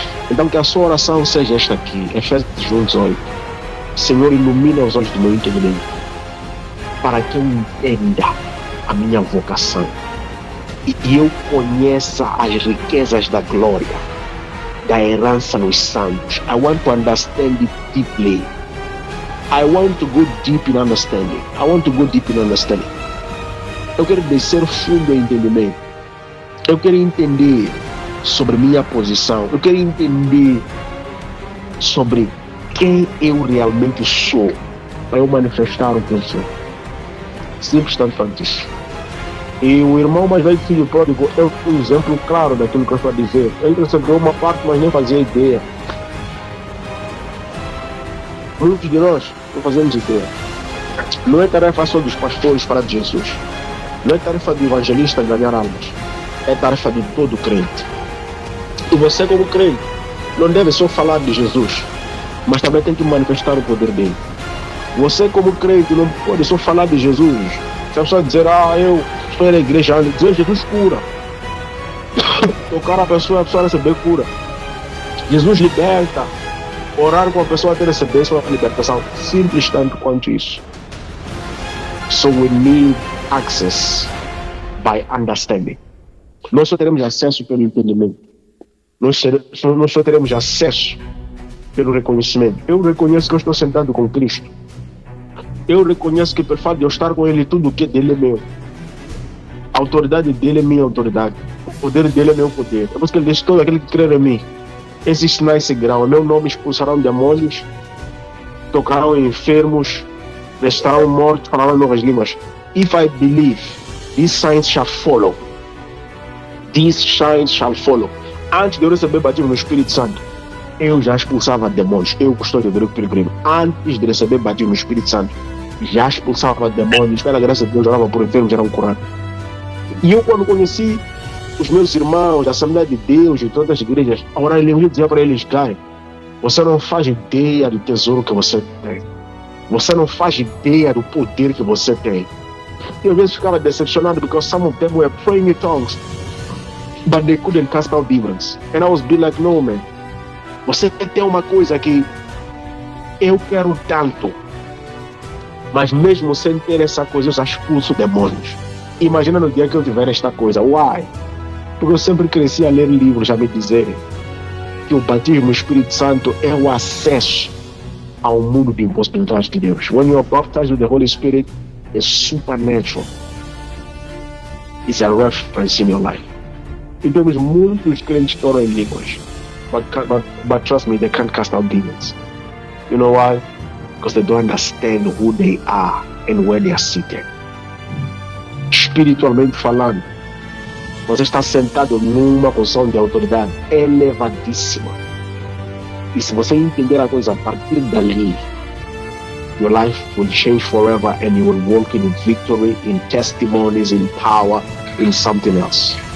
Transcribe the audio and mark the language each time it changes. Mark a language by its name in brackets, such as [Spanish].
[Portuguese] Então, que a sua oração seja esta aqui, Efésios 1:8. Senhor, ilumina os olhos do meu entendimento, para que eu entenda a minha vocação e eu conheça as riquezas da glória, da herança nos santos. [English] I want to understand it deeply. I want to go deep in understanding. I want to go deep in understanding. [Portuguese] Eu quero descer fundo em entendimento. Eu quero entender sobre minha posição. Eu quero entender sobre quem eu realmente sou, para eu manifestar o que eu sou. Simples tanto quanto isso. E o irmão mais velho, filho pródigo, é um exemplo claro daquilo que eu estou a dizer. Ele recebeu uma parte, mas nem fazia ideia. Muitos de nós não fazemos ideia. Não é tarefa só dos pastores falar de Jesus. Não é tarefa do evangelista ganhar almas. É tarefa de todo crente. E você, como crente, não deve só falar de Jesus, mas também tem que manifestar o poder dele. Você como crente não pode só falar de Jesus. Se a pessoa dizer, eu estou na igreja, dizer Jesus cura. Tocar a pessoa receber cura. Jesus liberta. Orar com a pessoa até receber sua libertação. Simples tanto quanto isso. [English] So we need access by understanding. [Portuguese] Nós só teremos acesso pelo entendimento. Nós só teremos acesso pelo reconhecimento. Eu reconheço que eu estou sentado com Cristo. Eu reconheço que pelo fato de eu estar com Ele, tudo o que é dele é meu. A autoridade dele é minha autoridade. O poder dele é meu poder. É por isso que ele diz, todo aquele que crer em mim, esses sinais seguirão. Em meu nome expulsarão demônios, tocarão enfermos, restarão mortos, falarão novas línguas. [English] If I believe, these signs shall follow. These signs shall follow. [Portuguese] Antes de eu receber batismo no Espírito Santo, eu já expulsava demônios. Eu, custódio do peregrino, antes de receber batismo no Espírito Santo, já expulsava demônios. Pela graça de Deus, orava por enfermos, eram curados. E eu, quando conheci os meus irmãos da Assembleia de Deus e todas as igrejas, a orar, eu dizia para eles, cara, você não faz ideia do tesouro que você tem. Você não faz ideia do poder que você tem. E às vezes ficava decepcionado [English] because some of them were praying in tongues, but they couldn't cast out demons. And I was be like, no man, [Portuguese] você tem uma coisa que eu quero tanto, mas mesmo sem ter essa coisa, eu já expulso demônios. Imagina no dia que eu tiver esta coisa. [English] Why? [Portuguese] Porque eu sempre cresci a ler livros a me dizerem que o batismo no Espírito Santo é o acesso ao mundo de impossibilidades de Deus. [English] When you are baptized with the Holy Spirit, it's supernatural. It's a reference in your life. [Portuguese] E temos muitos crentes que oram em línguas, [English] but trust me, they can't cast out demons. You know why? Because they don't understand who they are and where they are seated. [Portuguese] Espiritualmente falando, você está sentado numa posição de autoridade elevadíssima. E se você entender a coisa a partir dali, [English] your life will change forever and you will walk in victory, in testimonies, in power, in something else.